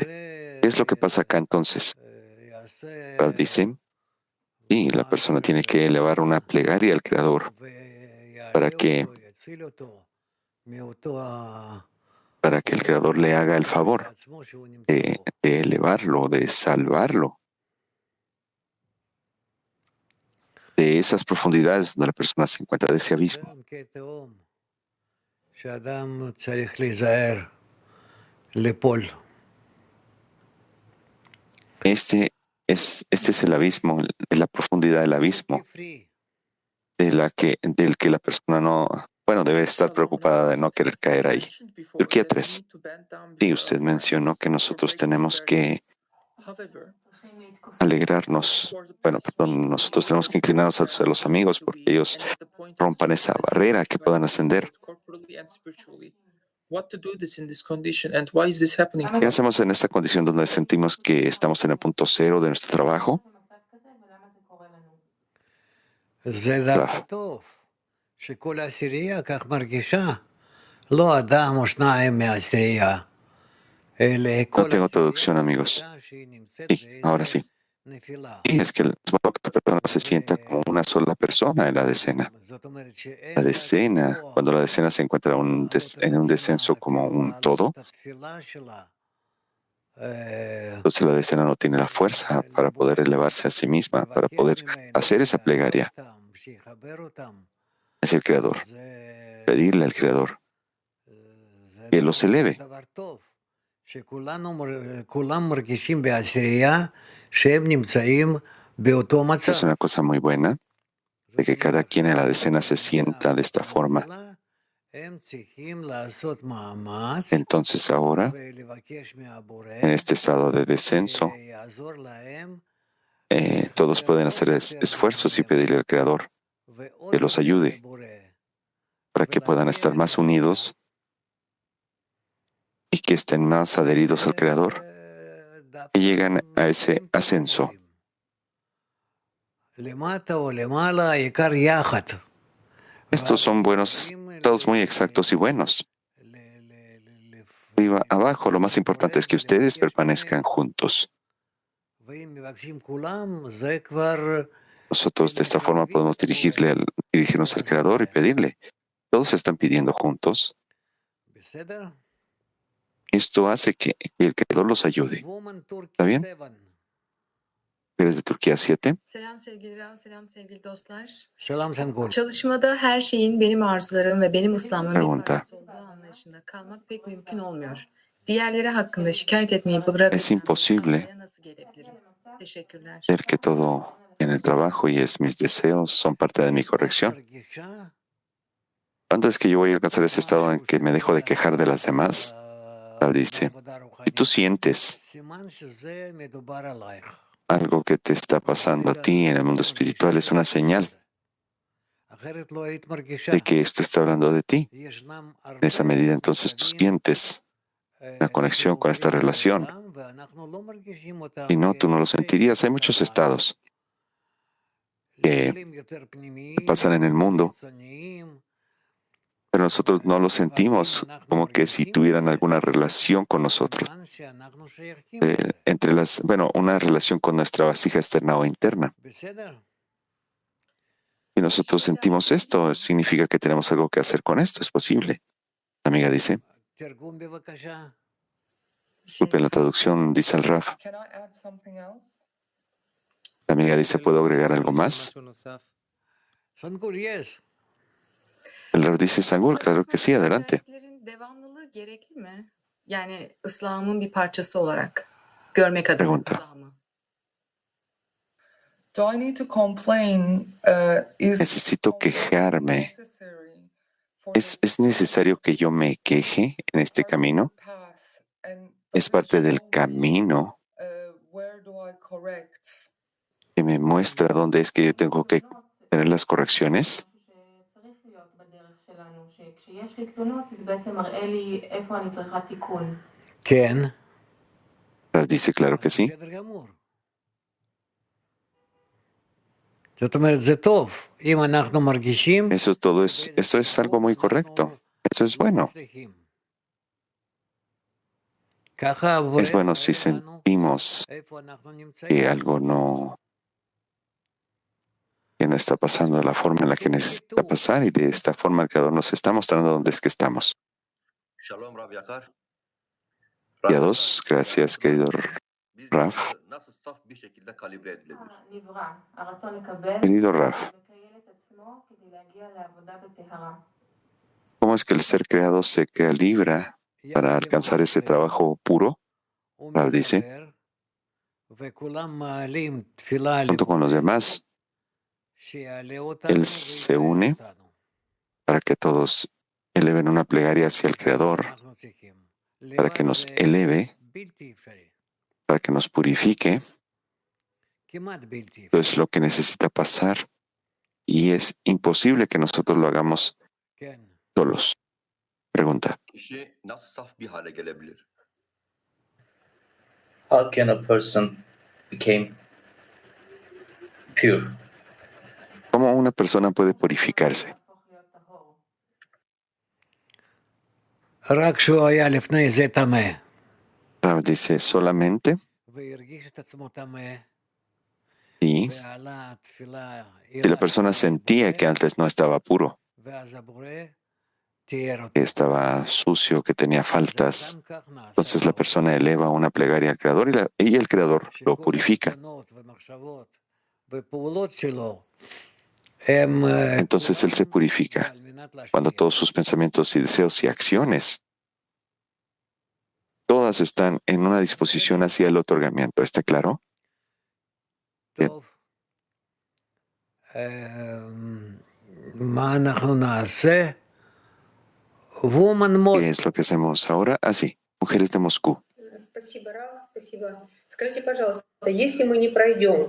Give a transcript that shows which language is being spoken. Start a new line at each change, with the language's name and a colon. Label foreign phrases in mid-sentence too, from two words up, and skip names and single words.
Spanish: ¿Qué es lo que pasa acá entonces? Dice, sí, la persona tiene que elevar una plegaria al Creador para que el Creador le haga el favor de elevarlo, de salvarlo de esas profundidades donde la persona se encuentra, de ese abismo.
Hebrew: שאדם צריך להיזהר ליפול.
Spanish: Este es el abismo, la profundidad del abismo, del que la persona no, bueno, debe estar preocupada de no querer caer ahí. Turquía 3. Sí, usted mencionó que nosotros tenemos que alegrarnos, bueno, perdón, nosotros tenemos que inclinarnos hacia los amigos porque ellos rompan esa barrera que puedan ascender. ¿Qué hacemos en esta condición donde sentimos que estamos en el punto cero de nuestro trabajo?
Hebrew: זה דווקא טוב, שכל העשירייה כך מרגישה, לא אדם או שניים מהעשירייה, אלא
Spanish: No
Hebrew: כל
Spanish: tengo
Hebrew: העשירייה
Spanish: traducción, amigos.
Hebrew: מרגישה שהיא נמצאת
Spanish: Sí, ahora sí.
Hebrew: נפילה.
Spanish: Y es que es bueno que la persona se sienta como una sola persona en la decena.
Hebrew: זאת אומרת שאין
Spanish: La
Hebrew: לה
Spanish: decena,
Hebrew: כוח
Spanish: cuando la decena se encuentra en un descenso como un todo,
Hebrew: את התפילה שלה,
Spanish: entonces la decena no tiene la fuerza para poder elevarse a sí misma, para poder hacer esa plegaria
Hebrew: שיחבר אותם.
Spanish: hacia el Creador,
Hebrew: זה
Spanish: pedirle al Creador que los eleve.
Hebrew: דבר טוב, כולם מרגישים בעשירייה שהם נמצאים באותו מצב.
Spanish: Es una cosa muy buena de que cada quien en la decena se sienta de esta forma.
Hebrew: הם צריכים לעשות מאמץ
Spanish: Entonces ahora,
Hebrew: ולבקש מהבורא
Spanish: en este estado de descenso,
Hebrew: שיעזור להם
Spanish: todos pueden hacer esfuerzos y pedirle al Creador
Hebrew: ועוד
Spanish: que los
Hebrew: יותר
Spanish: ayude
Hebrew: לבורא.
Spanish: para que puedan estar más unidos y que estén más adheridos al Creador, que llegan a ese ascenso.
Hebrew: למטה או למעלה, העיקר יחד.
Spanish: Estos son buenos, estados muy exactos y buenos. Arriba, abajo, lo más importante es que ustedes permanezcan juntos.
Hebrew: ואם מבקשים כולם, זה כבר
Spanish: Nosotros de esta forma podemos dirigirnos al Creador y pedirle. Todos están pidiendo juntos.
Hebrew: בסדר?
Spanish: Esto hace que el Creador los ayude.
English: Woman Turkey
Spanish: ¿Está bien? 7. ¿Eres de Turquía 7?
Turkish: Selam sevgili Rav, selam sevgili dostlar. Selam Sengul. Çalışmada her şeyin benim arzularım ve benim ıslanmamın bir
Spanish: Pregunta.
Turkish: parçası olduğu anlayışında kalmak pek mümkün olmuyor. Diğerleri hakkında şikayet etmeyi bırakıp
Spanish: Es imposible
Turkish: nasıl gelebilirim? Teşekkürler.
Spanish: ver que todo en el trabajo y mis deseos son parte de mi corrección.
Hebrew: מרגישה
Spanish: ¿Cuándo es que yo voy a alcanzar ese estado en que me dejo de quejar de las demás? Rav dice, si tú sientes
Hebrew: סימן שזה מדובר עלייך.
Spanish: algo que te está pasando a ti en el mundo espiritual, es una señal
Hebrew: אחרת לא היית מרגישה.
Spanish: de que esto está hablando de ti.
Hebrew: ישנם
Spanish: En esa medida, entonces tú sientes una conexión con esta relación.
Hebrew: ואנחנו לא מרגישים אותם.
Spanish: Si no, tú no lo sentirías. Hay muchos estados que
Hebrew: כלים יותר פנימיים,
Spanish: pasan en el mundo,
Hebrew: חיצוניים,
Spanish: pero nosotros no lo sentimos como que si tuvieran alguna relación con nosotros.
Hebrew: סימן שאנחנו שייכים לזה.
Spanish: Entre una relación con nuestra vasija externa o interna.
Hebrew: בסדר?
Spanish: Si nosotros sentimos esto, significa que tenemos algo que hacer con esto. Es posible. La amiga dice,
Hebrew: תרגום בבקשה.
Spanish: disculpe la traducción, dice el Raf.
English: Can I add something else?
Spanish: La amiga dice, ¿puedo agregar algo más?
English: סנגול, yes.
Spanish: El Raf dice, Sangul, claro que sí, adelante.
Turkish: Özelliklerin devamlılığı gerekli mi? Yani ıslahımın bir parçası olarak görmek adına
Spanish: Pregunta.
Turkish: ıslahımı.
English: Do I need to complain? Is
Spanish: Necesito quejarme.
English: necessary for
Spanish: ¿Es necesario que yo me queje en este camino?
English: path? And
Spanish: Es
English: does it
Spanish: parte del
English: show me,
Spanish: camino
English: where do I correct?
Spanish: que me muestra dónde es que yo tengo que tener las correcciones.
Hebrew: שצריך להיות בדרך שלנו, שכשיש לי תלונות, זה בעצם מראה לי איפה אני צריכה תיקון. כן.
Spanish: Raf dice, claro que sí.
Hebrew: בסדר גמור. זאת אומרת, זה טוב. אם אנחנו מרגישים...
Spanish: Esto es algo muy correcto. Eso es bueno.
Hebrew: ככה הבורא
Spanish: Es bueno si
Hebrew: מראה לנו
Spanish: sentimos
Hebrew: איפה אנחנו נמצאים.
Spanish: que algo que no está pasando de la forma en la que necesita pasar y de esta forma el Creador nos está mostrando dónde es que estamos.
Hebrew: שלום רב יקר.
Spanish: Y a dos, gracias querido Raf.
Turkish: Nasıl saf bir şekilde kalibre edilebilir?
Hebrew: נברא, הרצון לקבל
Spanish: Querido Raf,
Hebrew: ולקייל את עצמו כדי להגיע לעבודה בטהרה.
Spanish: ¿Cómo es que el ser creado se calibra para alcanzar ese trabajo puro? Rav dice, junto con los demás, Él se une para que todos eleven una plegaria hacia el Creador, para que nos eleve, para que nos purifique. Eso es lo que necesita pasar y es imposible que nosotros lo hagamos solos. Pregunta.
Turkish: Kişi nasıl saf bir hale gelebilir?
English: How can a person become pure?
Spanish: ¿Cómo una persona puede purificarse?
Hebrew: להפוך להיות טהור. רק כשהוא היה לפני זה טמא,
Spanish: Rav dice solamente
Hebrew: והרגיש את עצמו טמא,
Spanish: y
Hebrew: ועלה תפילה,
Spanish: si la persona sentía que antes no estaba puro,
Hebrew: ואז הבורא תיאר אותו.
Spanish: que estaba sucio, que tenía faltas,
Hebrew: גם כך נעשה
Spanish: entonces la
Hebrew: לו.
Spanish: persona eleva una plegaria al Creador y el Creador lo
Hebrew: שכל
Spanish: purifica.
Hebrew: הרצונות והמחשבות ופעולות שלו, הם
Spanish: Entonces Él se
Hebrew: כולם
Spanish: purifica
Hebrew: על מנת
Spanish: cuando
Hebrew: להשפיע.
Spanish: todos sus pensamientos y deseos y acciones, todas están en una disposición hacia el otorgamiento. ¿Está claro?
Hebrew: טוב. מה אנחנו נעשה?
English: Woman
Spanish: ¿Qué
English: Moscow.
Spanish: es lo que hacemos ahora? Así, mujeres de Moscú.
Russian: Спасибо, Раф, спасибо. Скажите, пожалуйста, если мы не пройдем